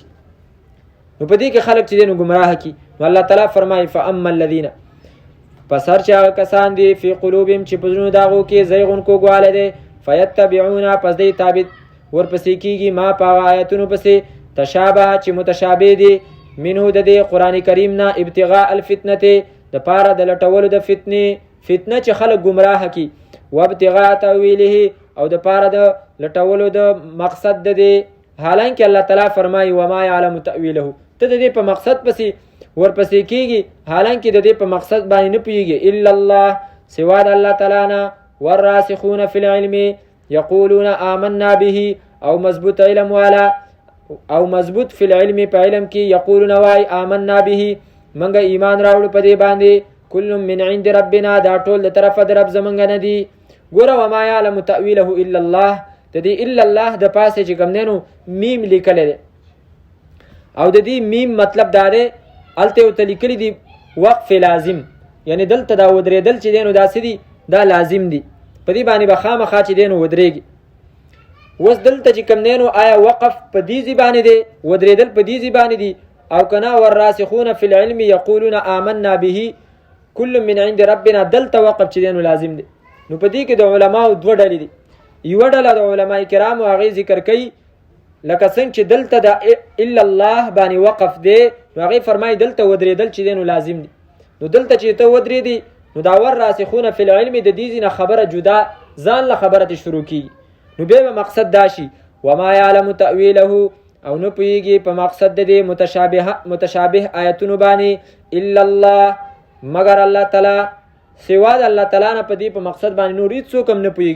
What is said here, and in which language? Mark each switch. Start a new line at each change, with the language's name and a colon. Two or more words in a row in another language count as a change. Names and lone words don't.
Pashto: نو په دې کې خلک چې دی نو ګمراه کي. نو الله تعالی فرمایي
Arabic: فاما الذین،
Pashto: پس هر چې هغه کسان دي
Arabic: فی قلوبهم
Pashto: چې په زړونو د هغو کې زیغ کوږوالی دی، فیتبعون پس دی تابع ورپسې کېږي ما په هغه آیتونو پسې تشابه چې متشابه دي منه د دې قرآن کریم نه
Arabic: ابتغاء الفتنة
Pashto: دپاره د لټولو د فتنې، فتنه چې خلک ګمراه کي،
Arabic: و ابتغاء تاویله
Pashto: او دپاره د لټولو د مقصد د دې. حالانکه الله تعالی فرمایي
Arabic: وما یعلم تاویله،
Pashto: ته د دې په مقصد پسې ورپسې کېږي، حالانکه د دې په مقصد باندې نه پوهېږي
Arabic: الا الله
Pashto: سوا د الله تعالی نه.
Arabic: والراسخون فی العلم یقولون آمنا به،
Pashto: او مضبوط علم والا او مضبوط
Arabic: فی العلم
Pashto: په علم کې یقولون وای
Arabic: آمنا به
Pashto: منګه ایمان راوړو په دې باندې،
Arabic: کل من عند ربنا
Pashto: دا ټول د طرفه د رب زمونږ نه دي. ګوره
Arabic: وما یعلم تاویله الا الله،
Pashto: د دې
Arabic: الا الله
Pashto: د پاسه چې کوم دی نو میم لیکلی دی او د دې میم مطلب دا دی هلته ورته لیکلي دي
Arabic: وقف لازم،
Pashto: یعنی دلته دا ودرېدل چې دی نو داسې دي دا لازم دي، په دې باندې به خامخا چې دی نو ودرېږي. اوس دلته چې کوم دی نو آیا وقف په دې ځای باندې دی، ودرېدل په دې ځای باندې دي او که نه
Arabic: والراسخون فی العلم یقولون آمنا به کل من عند ربنا،
Pashto: دلته وقف چې دی نو لازم دی. نو په دې کې د علماو دوه ډلې دي، یوه ډله د علماء کرامو هغې ذکر کوي لکه څنګه چې دلته د
Arabic: الا الله
Pashto: باندې وقف دی، نو هغې فرمایي دلته ودرېدل چې دی نو لازم دي. نو دلته چې ته ودرېدي نو دا
Arabic: والراسخون فی العلم
Pashto: د دې ځای نه خبره جدا ځان له خبره ته شروع کېږي، نو بیا به مقصد دا شي
Arabic: وما یعلم تاویله،
Pashto: او نه پوهېږي په مقصد د دې متشابه آیتونو باندې
Arabic: الا الله
Pashto: مگر الله تعالی سوا د الله تعالی نه په دې په مقصد باندې نور هیڅ څوک هم نه پوهېږي.